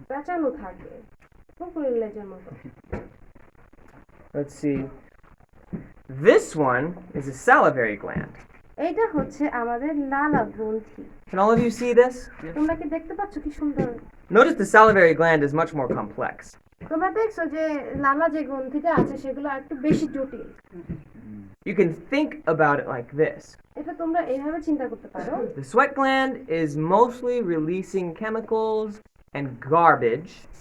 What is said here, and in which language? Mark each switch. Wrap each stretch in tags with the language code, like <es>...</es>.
<bn>পেঁচানো থাকে, কুকুরের লেজের মতো।</bn> <en>Let's see. This one is a salivary gland.</en> <bn>এইটা হচ্ছে আমাদের লালা গ্রন্থি।</bn> <en>Can all of you see this?</en> <bn>তোমরা কি দেখতে পাচ্ছ কি সুন্দর?</bn> <en>Notice the salivary gland is much more complex.</en> <bn>তোমরা দেখছো যে লালা যে গ্রন্থিটা আছে সেগুলো একটু বেশি জটিল।</bn> <en>You can think about it like this.</en> <bn>এটা তোমরা এইভাবে চিন্তা করতে পারো।</bn> <en>The sweat gland is mostly releasing chemicals and garbage.</en>